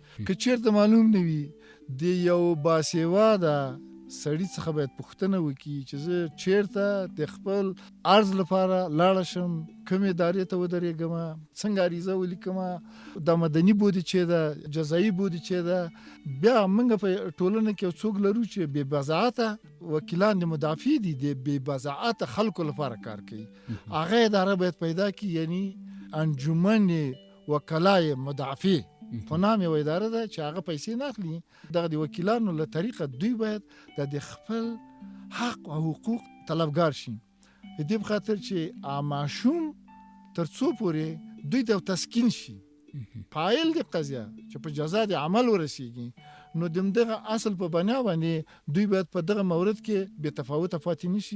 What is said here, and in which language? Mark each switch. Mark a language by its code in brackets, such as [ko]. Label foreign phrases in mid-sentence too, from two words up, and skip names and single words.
[ps] که چېرته معلوم نه وي، د یو باسواده سړي څخه باید پوښتنه وکړي چې زه چېرته د خپل عرض لپاره لاړه شم، کومې ادارې ته ودرېږم، څنګه عریضه ولیکم، د مدني بودی چې ده، جزایي بودی چې ده. بیا موږ په ټولنه کې یو څوک لرو چې بې بضاعته وکیلان د مدافع دي، د بې بضاعته خلکو لپاره کار کوي. هغه اداره باید پیدا کړي، یعنی انجمن وکلای مدافع په نام یو اداره ده چې هغه پیسې نه اخلي. دغه د وکیلانو له طریقه دوی باید د خپل حق او حقوق طلبګار شي. د دې په خاطر چې ماشوم تر څو پورې دوی ته تسکین شي فاعل د قضیه چې په جزا د عمل ورسیږي، نو دغه اصل په بنا باندې دوی باید په دغه مورد کې بې تفاوته پاتې نشي.